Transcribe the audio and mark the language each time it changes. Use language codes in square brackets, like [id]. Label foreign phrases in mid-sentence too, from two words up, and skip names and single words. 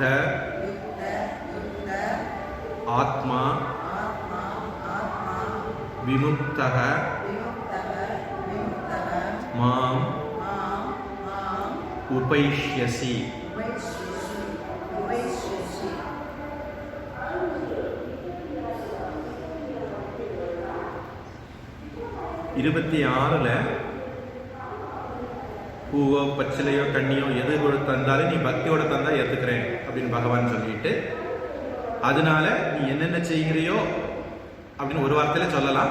[sa] युक्त युक्त आत्मा आत्मा आत्मा विमुक्तः विमुक्तः विमुक्तः मां मां मां उपैष्यसि उपैष्यसि उपैष्यसि [ta] 26ல் பூவோ பச்சிலையோ தண்ணியோ எது கூட தந்தாலும் நீ பக்தியோட தந்தா ஏற்றுக்கிறேன் அப்படின்னு பகவான் சொல்லிட்டு, அதனால நீ என்னென்ன செய்கிறியோ அப்படின்னு ஒரு வார்த்தையில சொல்லலாம்.